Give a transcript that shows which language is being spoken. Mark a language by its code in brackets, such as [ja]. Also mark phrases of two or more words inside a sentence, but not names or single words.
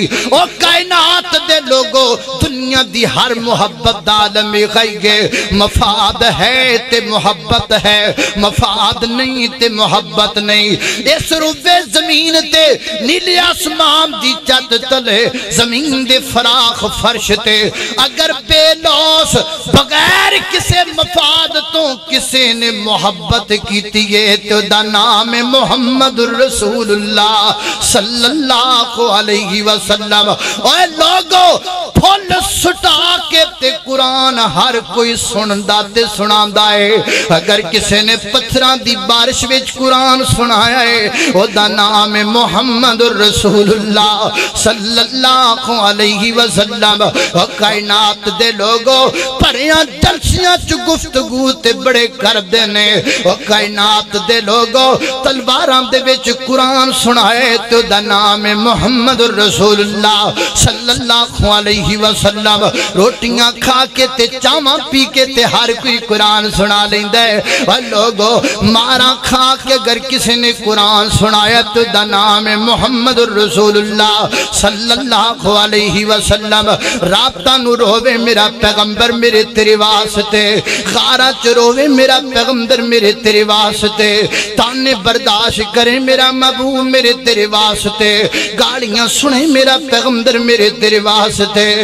[pa] او کائنات دے لوگو، دنیا دی ہر محبت دا عالم ہے، مفاد ہے تے محبت ہے، مفاد نہیں تے محبت نہیں. اس روئے زمین تے نیلے آسمان دی چھت تلے، زمین دے فراخ فرش تے اگر بے لوث بغیر کسے مفاد توں کسے نے محبت کیتی ہے تو دا نام ہے [ar] محمد رسول الله صلى الله عليه وسلم. [pa] اوئے لوگو، پھل سٹا کے تے قرآن ہر کوئی سندا تے سناندا ہے. اگر کسے نے پتھراں دی بارش وچ قرآن سنایا ہے، اودا نام ہے [ar] محمد رسول الله صلى الله عليه وسلم. [pa] کائنات دے لوگو، بھریاں جلسیاں چ گفتگو تے بڑے کردے نے. کائنات دے لوگو، تلواراں دے وچ قرآن سنائے تے اودا نام ہے [ar] محمد رسول الله صلى الله عليه وسلم. [pa] روٹیاں کھا کے تے چاواں پی کے تے ہر کوئی قرآن سنا لیندا ہے. اور لوگو، مارا کھا کے اگر کسی نے قرآن سنایا تو دا نام ہے [ar] محمد رسول الله صلى الله عليه وسلم. [pa] راتا نوں روئے میرا پیغمبر میرے تیرے واسطے، کھارا چ روئے میرا پیغمبر میرے تیرے واسطے، طعنے برداشت کرے میرا محبوب میرے تیرے واسطے، گالیاں سنے میرا پیغمبر میرے تیرے واسطے.